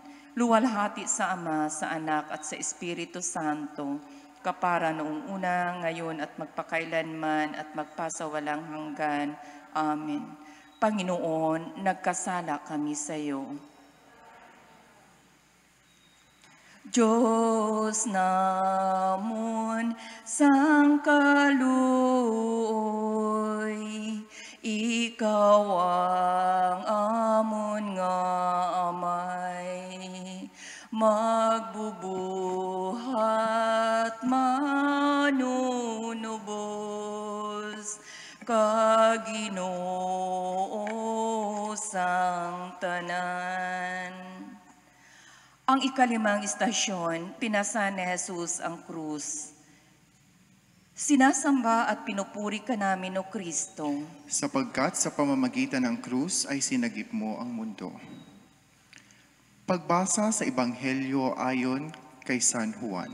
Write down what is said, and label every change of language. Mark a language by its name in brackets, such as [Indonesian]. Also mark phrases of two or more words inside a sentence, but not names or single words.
[Filipino] Luwalhati sa Ama, sa Anak at sa Espiritu Santo, kapara noong una, ngayon at magpakailanman at magpasawalang hanggan. Amen. Panginoon, nagkasala kami sa iyo. [Hiligaynon] Diyos namon sang kaluoy, ikaw ang amon nga amay, magbubuhat manunubos, ka Ginoo sang tanan. [Filipino] Ang ikalimang istasyon, pinasa ni Jesus ang krus. Sinasamba at pinupuri ka namin, O Kristo. Sapagkat sa pamamagitan ng krus ay sinagip mo ang mundo. Pagbasa sa Ebanghelyo ayon kay San Juan.